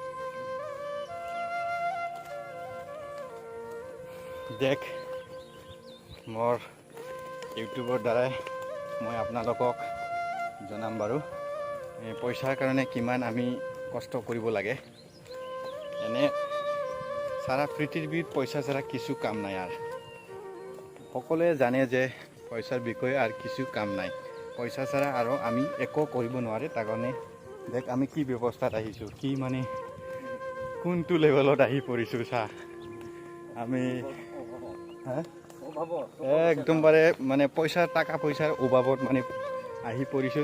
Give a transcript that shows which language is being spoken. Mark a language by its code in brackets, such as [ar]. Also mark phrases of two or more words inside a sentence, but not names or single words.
[as] দেখ মোৰ ইউটিউবৰ দ্বাৰাই মই আপোনালোকক জনাম বাৰু পইচাৰ কাৰণে কিমান আমি কষ্ট কৰিব লাগে। [bn] এনে সারা পৃথিবীত পয়সা ছাড়া কিছু কাম নাই। আর সকলে জানে যে পয়সার বিষয়ে আর কিছু কাম নাই। [as] পয়সা ছাড়া আৰু আমি একো কৰিব নোৱাৰে। তাৰ কাৰণে দেখ আমি কি ব্যৱস্থাত আহিছোঁ, কি মানে কোনটো লেভেলত আহি পৰিছোঁ চা। আমি একদমবাৰে মানে পইচা টাকা পইচাৰ অভাৱত মানে আহি পৰিছোঁ।